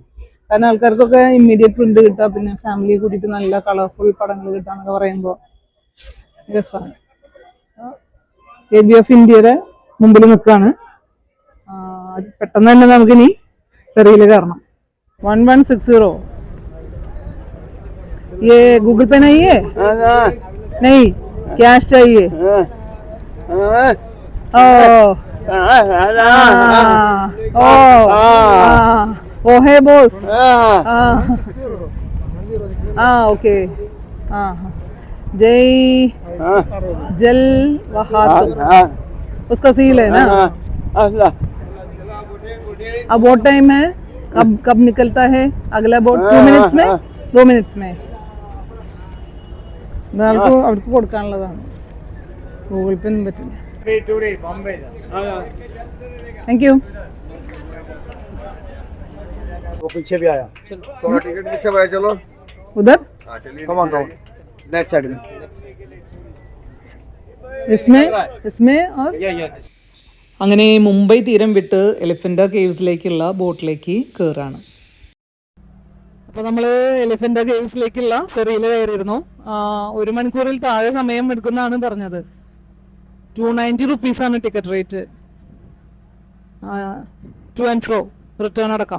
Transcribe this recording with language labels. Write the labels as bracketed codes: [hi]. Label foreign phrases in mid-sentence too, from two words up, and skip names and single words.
[ml] കാരണം ആൾക്കാർക്കൊക്കെ [en] immediate print [ml] കിട്ടുക, പിന്നെ ഫാമിലി കൂട്ടിയിട്ട് നല്ല കളർഫുൾ പടങ്ങൾ കിട്ടുക എന്നൊക്കെ പറയുമ്പോൾ രസമാണ്. ഗേറ്റ് വേ ഓഫ് ഇന്ത്യയുടെ മുമ്പിൽ നിൽക്കുകയാണ്. പെട്ടെന്ന് തന്നെ നമുക്കിനി ഫെറിയിൽ കയറണം. 1160. [hi] ये गूगल पे नहीं है? नहीं, कैश चाहिए. ओ है बॉस. ओके. जय जल वहाद उसका सील है ना. अब बहुत टाइम है. कब निकलता है अगला बोट? 2 मिनट्स में. 2 मिनट्स में [ml] അവർക്ക് കൊടുക്കാനുള്ളതാണ്. ഗൂഗിൾ പേ ഒന്നും പറ്റില്ല. [en] thank you. [hi] पीछे भी आया टिकट किससे भाई? चलो उधर लेफ्ट साइड में इसमें और [ml] അങ്ങനെ മുംബൈ തീരം വിട്ട് എലിഫൻ്റ കേവ്സിലേക്കുള്ള ബോട്ടിലേക്ക് കയറാണ്. അപ്പോൾ നമ്മൾ എലിഫൻ്റ കേവ്സിലേക്കുള്ള ഫെറിയിൽ കയറിയിരുന്നു. 1 മണിക്കൂറിൽ താഴെ സമയം എടുക്കുന്നതാണ് പറഞ്ഞത്. [en] 290 rupees ticket rate. to and fro, return അടക്കം.